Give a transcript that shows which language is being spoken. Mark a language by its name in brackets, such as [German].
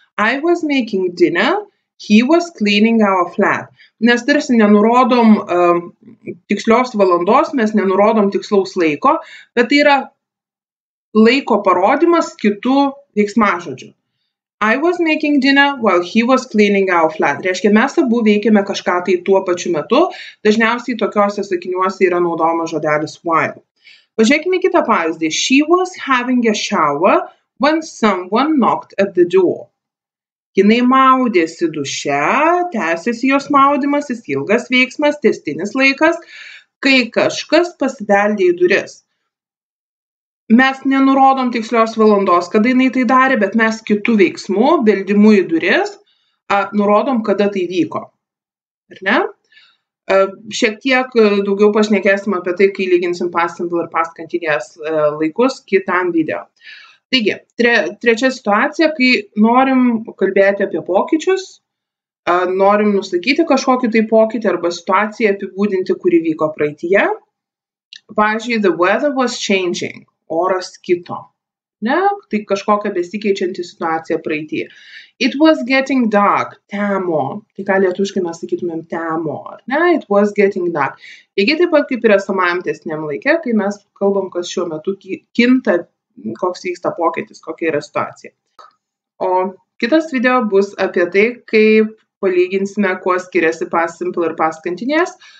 [English] I was making dinner, he was cleaning our flat. [Lithuanian] Nes tarsi nenurodom tikslios valandos, mes nenurodom tikslaus laiko, bet tai yra laiko parodimas kitų veiksmažodžių. [English] I was making dinner while he was cleaning our flat. [Lithuanian] Reiškia, mes abu veikiame kažką tai tuo pačiu metu. Dažniausiai tokiuose sakiniuose yra naudojamas žodelis while. Pažiūrėkime kitą pavyzdį. [English] She was having a shower when someone knocked at the door. [Lithuanian] Jinai maudėsi duše, tęsiasi jos maudymasis, ilgas veiksmas, tęstinis laikas, kai kažkas pasibeldė į duris. Mes nenurodom tikslios valandos, kada jinai tai darė, bet mes kitų veiksmų, beldimu į duris, nurodom, kada tai vyko. Ar ne? Šiek tiek daugiau pašnekėsim apie tai, kai lyginsim past simple ir past continuous laikus kitam video. Taigi, trečia situacija, kai norim kalbėti apie pokyčius, norim nusakyti kažkokį tai pokytį arba situaciją apibūdinti, kuri vyko praeityje. Pavyzdžiui, [English] the weather was changing, [Lithuanian] oras kito. Ne? Tai kažkokia besikeičianti situacija praeityje. [English] It was getting dark, [Lithuanian] temo. Tai ką lietuviškai mes sakytumėm temo, ar ne? [English] It was getting dark. [Lithuanian] Lygiai taip pat kaip ir esamajam tęstiniam laike, kai mes kalbam, kas šiuo metu kinta, koks vyksta pokytis, kokia yra situacija. O kitas video bus apie tai, kaip palyginsime, kuo skiriasi past simple ir past continuous.